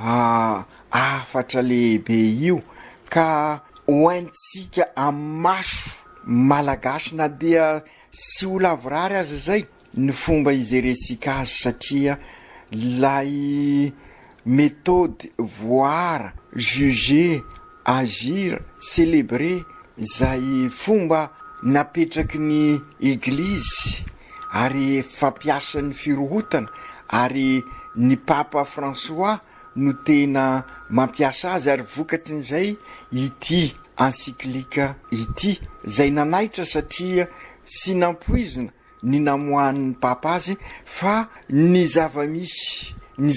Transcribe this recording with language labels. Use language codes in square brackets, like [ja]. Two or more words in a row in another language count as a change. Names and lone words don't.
[mg] afatra lehibe io ka hoentsika amaso malagasy na dia sy ho lavorary azy zay ny fomba izeresika azy satria lay méthode voara [fr] juger agir célébrer [mg] zay fomba napetraky ny eglizy ary fampiasan'ny firohotana ary ny papa François no tena mampiasa azy ary vokatrin'izay ity encyclique ity zay nanaitra satria sy nampoizina ny namohan'ny papa azy fa ny zava-misy ny